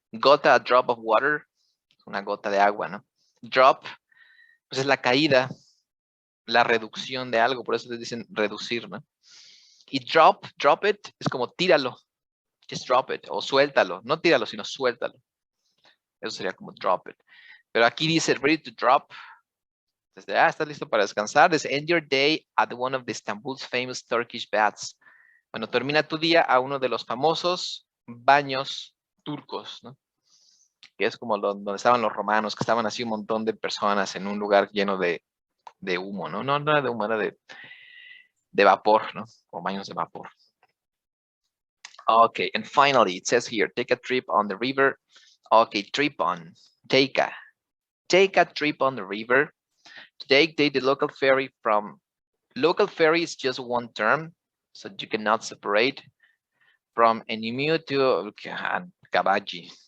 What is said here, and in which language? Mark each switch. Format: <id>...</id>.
<es>Gota,</es> <en>a drop of water,</en> <es>una gota de agua, ¿no? Drop, pues es la caída, la reducción de algo, por eso les dicen reducir, ¿no? Y drop it, es como tíralo,</es> <en>just drop it,</en> <es>o suéltalo, no tíralo, sino suéltalo. Eso sería como drop it. Pero aquí dice</es> <en>ready to drop.</en> <es>Desde, ¿estás listo para descansar?</es> <en>Desde end your day at one of the Istanbul's famous Turkish baths.</en> <es>Bueno, termina tu día a uno de los famosos baños turcos, ¿no? Que es como donde estaban los romanos, que estaban así un montón de personas en un lugar lleno de humo, ¿no? No era de humo, era de vapor, ¿no? O baños de vapor.</es> <en>Okay, and finally, it says here, take a trip on the river. Okay, trip on, take a trip on the river. Take the local ferry from, local ferry is just one term, so you cannot separate from Enimiu to Kabaji.</en>